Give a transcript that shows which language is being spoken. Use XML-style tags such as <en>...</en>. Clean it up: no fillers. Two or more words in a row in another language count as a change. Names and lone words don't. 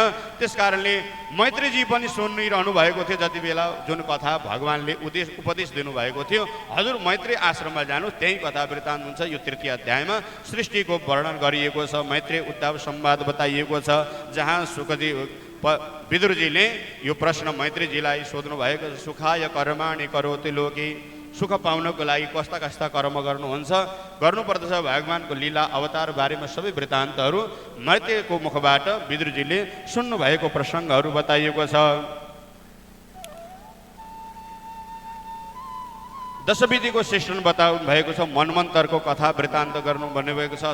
<ne>त्यस कारणले मैत्रीजी पनि सुनिरहनु भएको थियो जति बेला जुन कथा भगवान्ले उपदेश दिनुभएको थियो। हजुर मैत्री आश्रममा जानु, त्यही कथा वृत्तान्त हुन्छ। यो तृतीय अध्यायमा सृष्टिको वर्णन गरिएको छ, मैत्री उद्धव संवाद बताइएको छ, जहाँ सुखजी विदुरजीले यो प्रश्न मैत्रीजीलाई सोध्नु भएको छ,</ne> <sa>सुखाय कर्माणि करोति लोके,</sa> <ne>सुख पाउनको लागि कस्ता कस्ता कर्म गर्नुपर्दछ, भगवान्को लीला अवतार बारेमा सबै वृत्तान्तहरू मैत्रीको मुखबाट विदुरजीले सुन्नुभएको प्रसङ्गहरू बताइएको छ। दशविधिको शिक्षण बताउनु भएको छ, मन्वन्तरको कथा वृत्तान्त गर्नु भन्नुभएको छ।</ne>